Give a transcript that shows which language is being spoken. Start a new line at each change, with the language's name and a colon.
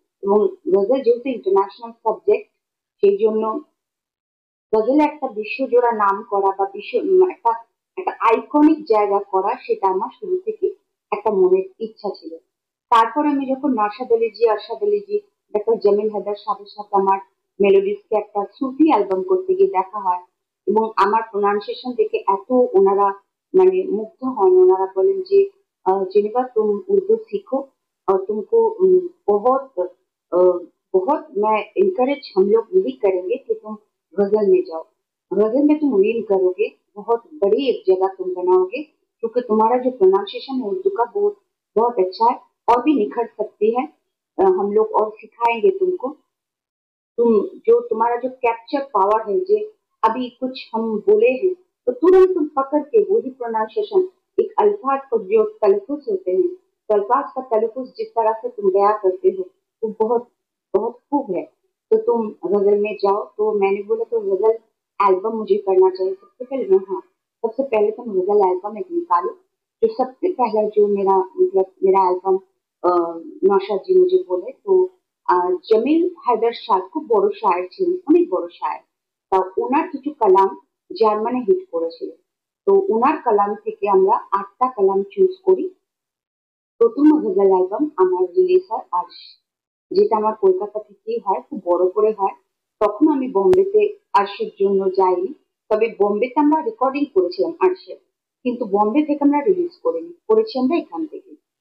Bangla: এবং গজল যেহেতু international subject, সেই জন্য গজলে একটা বিশ্বজোড়া নাম করা বা একটা একটা আইকনিক জায়গা করা, সেটা আমার শুরু থেকে একটা মনের ইচ্ছা ছিল। তারপর আমি যখন আরশাদ আলী জি, ডক্টর জামিল হায়দার সাহেবের সাথে আমার মেলোডিসকে একটা সুফি অ্যালবাম করতে গিয়ে দেখা হয়, এবং আমার প্রোনাউন্সিয়েশন দেখে এত ওনারা মানে মুগ্ধ হন। ওনারা বলেন যে
Hindi: जेनिफर तुम उर्दू सीखो और तुमको बहुत बहुत मैं इनकरेज हम लोग यही करेंगे कि तुम गजल में जाओ। गजल में तुम रील करोगे, बहुत बड़ी एक जगह तुम बनाओगे, क्योंकि तुम्हारा जो प्रोनाउंसिएशन है उर्दू का बहुत बहुत अच्छा है, और भी निखर सकती है। हम लोग और सिखाएंगे तुमको। तुम जो तुम्हारा जो कैप्चर पावर है, जो अभी कुछ हम बोले हैं तो तुरंत तुम पकड़ के वही प्रोनाउंसिएशन, एक अल्फाज को जो तलफुज होते हैं, तो अल्फाज का तलफुज जिस तरह से तुम बयां करते हो वो बहुत बहुत खूब है। तो तुम गजल में जाओ। तो मैंने बोला तो गजल एल्बम मुझे करना चाहिए। सबसे पहले मैं, हाँ, सबसे पहले तुम गजल एल्बम एक निकालो। जो सबसे पहला जो मेरा मतलब मेरा एल्बम नौशाद जी मुझे बोले, तो
Bangla: জামিল হায়দার শাহ খুব বড় শায়ের
Hindi: ছিলেন, অনেক বড় শায়ের।
Bangla: তা ওনার কিছু কালাম জার্মানে হিট করেছিল। তো ওনার কালাম থেকে আমরা 8টা কালাম চুজ করি। প্রথম গজল অ্যালবাম আমার রিলিজ হয় আরশ, যেটা আমার কলকাতা থেকেই হয়, খুব বড় করে হয়। তখন আমি বোম্বেতে আরশের জন্য যাইনি, তবে বোম্বেতে আমরা রেকর্ডিং করেছিলাম আরশের, কিন্তু বোম্বে থেকে আমরা রিলিজ করিনি, করেছি আমরা এখান থেকে।